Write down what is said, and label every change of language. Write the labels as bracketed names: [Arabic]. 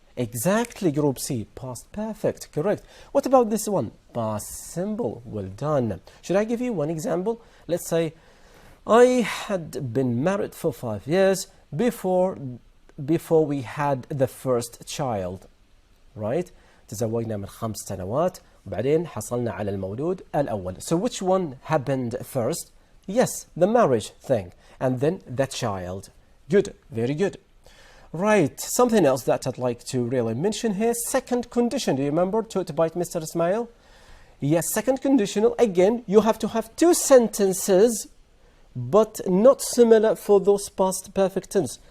[English] Exactly, group C. Past perfect. Correct. What about this one? Past simple. Well done. Should I give you one example? Let's say I had been married for 5 years before we had the first child. Right? [Arabic] تزوجنا من 5 سنوات وبعدين حصلنا على المولود الأول. [English] So which one happened first? Yes, the marriage thing. And then the child. Good, very good. Right, something else that I'd like to really mention here. Second condition. Do you remember taught by Mr. Ismail? Yes, second conditional. Again, you have to have 2 sentences, but not similar for those past perfect tense.